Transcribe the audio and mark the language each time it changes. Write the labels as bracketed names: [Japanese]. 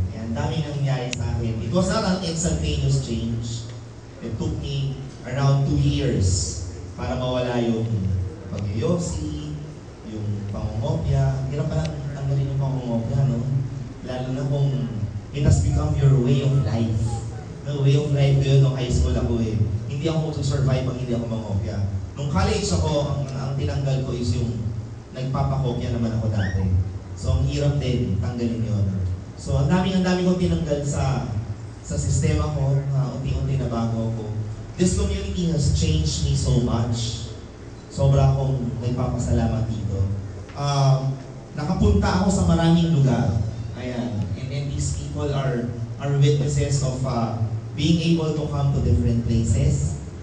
[Filipino] And dami nangyari sa akin. [English] It was not an instantaneous change. It took me around 2 years [Filipino] para mawala yung pag-yoyosi, yung pangungopia. Hirap pa lang tanggalin yung pangungopia, no? Lalo na kung [English] it has become your way of life. [Filipino] No, way of life ko yun nung high school ako eh. Hindi ako mag-survive pag hindi ako mangopia. Nung college ako, ang tinanggal ko is yung nagpapakopia naman ako dati. So ang hirap din, tanggalin yun. So ang dami kong tinanggal sa sistema ko, unti-unti na bago ako. [English] This community has changed me so much. [Filipino] Sobra akong nagpapasalamat dito. Nakapunta ako sa maraming lugar. Ayan. [English] And these people are witnesses of being able to come to different places.